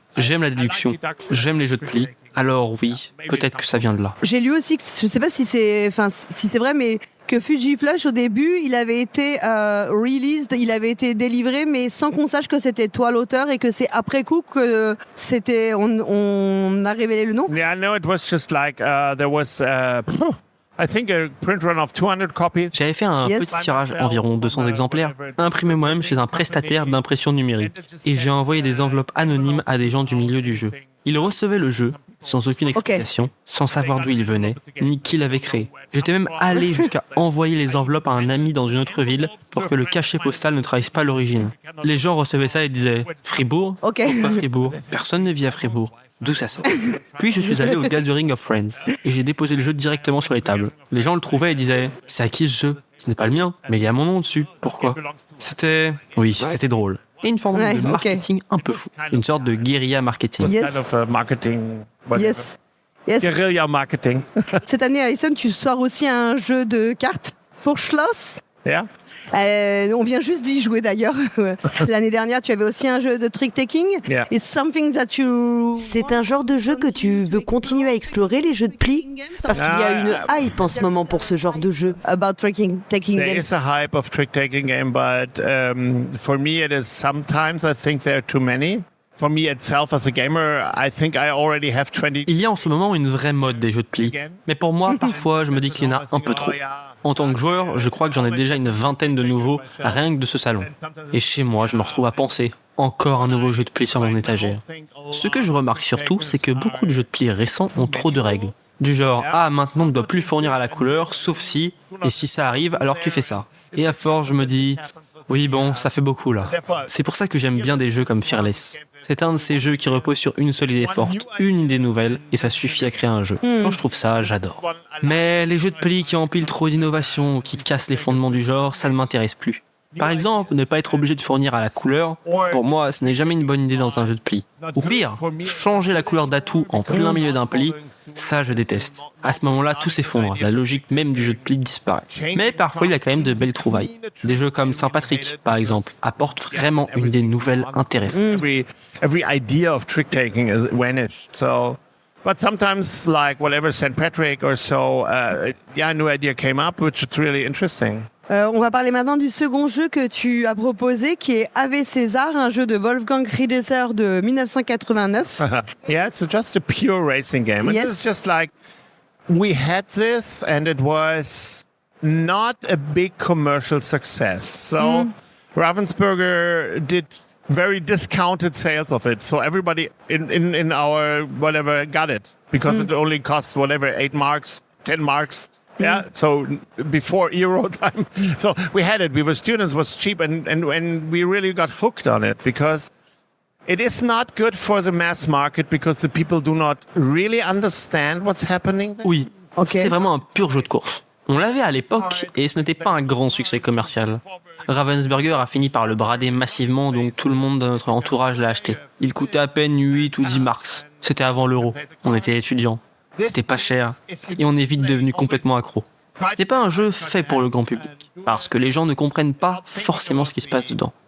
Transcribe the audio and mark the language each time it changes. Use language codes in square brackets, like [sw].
[fr] J'aime la déduction, j'aime les jeux de pli, alors oui, peut-être que ça vient de là. J'ai lu aussi, que, je ne sais pas si c'est vrai, mais que Fuji Flush, au début, il avait été released, il avait été délivré, mais sans qu'on sache que c'était toi l'auteur et que c'est après coup que on a révélé le nom. [en] Yeah, no, it was just like there was I think a print run of 200 copies. [fr] J'avais fait un petit tirage, environ 200 exemplaires, imprimé moi-même chez un prestataire d'impression numérique. Et j'ai envoyé des enveloppes anonymes à des gens du milieu du jeu. Ils recevaient le jeu, sans aucune explication, sans savoir d'où il venait, ni qui l'avait créé. J'étais même allé jusqu'à envoyer les enveloppes à un ami dans une autre ville pour que le cachet postal ne trahisse pas l'origine. Les gens recevaient ça et disaient « Fribourg ? Pourquoi Fribourg ? Personne ne vit à Fribourg. D'où ça sort ?» Puis je suis allé au Gathering of Friends et j'ai déposé le jeu directement sur les tables. Les gens le trouvaient et disaient « C'est à qui ce jeu ? Ce n'est pas le mien, mais il y a mon nom dessus. Pourquoi ?» C'était drôle. Et une forme de marketing un peu fou. Une sorte de guérilla marketing. [en] Kind of marketing. Yes. Guerrilla marketing. [fr] Cette année à Essen, tu sors aussi un jeu de cartes, Vorschloss. [en] Yeah. [fr] On vient juste d'y jouer d'ailleurs. L'année dernière, tu avais aussi un jeu de trick-taking. [en] Yeah. It's something that you... [fr] C'est un genre de jeu que tu veux continuer à explorer, les jeux de pli? Parce qu'il y a une hype en ce moment pour ce genre de jeu. [en] About taking There games. is a hype of trick-taking game, but for me it is sometimes I think there are too many. For me itself as a gamer, I think I already have 20. [fr] Il y a en ce moment une vraie mode des jeux de pli. Mais pour moi, parfois, je me dis qu'il y en a un peu trop. En tant que joueur, je crois que j'en ai déjà une vingtaine de nouveaux, rien que de ce salon. Et chez moi, je me retrouve à penser, encore un nouveau jeu de pli sur mon étagère. Ce que je remarque surtout, c'est que beaucoup de jeux de pli récents ont trop de règles. Du genre, maintenant on ne doit plus fournir à la couleur, sauf si, et si ça arrive, alors tu fais ça. Et à force, je me dis, Oui, bon, ça fait beaucoup là. C'est pour ça que j'aime bien des jeux comme Fearless. C'est un de ces jeux qui reposent sur une seule idée forte, une idée nouvelle, et ça suffit à créer un jeu. Quand je trouve ça, j'adore. Mais les jeux de pli qui empilent trop d'innovations, qui cassent les fondements du genre, ça ne m'intéresse plus. Par exemple, ne pas être obligé de fournir à la couleur, pour moi, ce n'est jamais une bonne idée dans un jeu de pli. Ou pire, changer la couleur d'atout en plein milieu d'un pli, ça je déteste. À ce moment-là, tout s'effondre, la logique même du jeu de pli disparaît. Mais parfois, il y a quand même de belles trouvailles. Des jeux comme Saint-Patrick, par exemple, apportent vraiment une idée nouvelle intéressante. [en] Every idea of trick-taking is vanished, so... But sometimes, like whatever St. Patrick or so, a new idea came up, which is really interesting. On va parler maintenant du second jeu que tu as proposé, qui est Ave César, un jeu de Wolfgang Riedesser de 1989. Yeah, it's just a pure racing game. And it's just like, we had this and it was not a big commercial success. So Ravensburger did very discounted sales of it. So everybody in our whatever got it because it only cost whatever 8 marks, 10 marks. Yeah, so before Euro time. So we had it. We were students, it was cheap, and we really got hooked on it because it is not good for the mass market because the people do not really understand what's happening there. [fr] Oui, c'est vraiment un pur jeu de course. On l'avait à l'époque et ce n'était pas un grand succès commercial. Ravensburger a fini par le brader massivement, donc tout le monde de notre entourage l'a acheté. Il coûtait à peine 8 ou 10 marks. C'était avant l'euro. On était étudiants. C'était pas cher et on est vite devenu complètement accro. C'était pas un jeu fait pour le grand public parce que les gens ne comprennent pas forcément ce qui se passe dedans.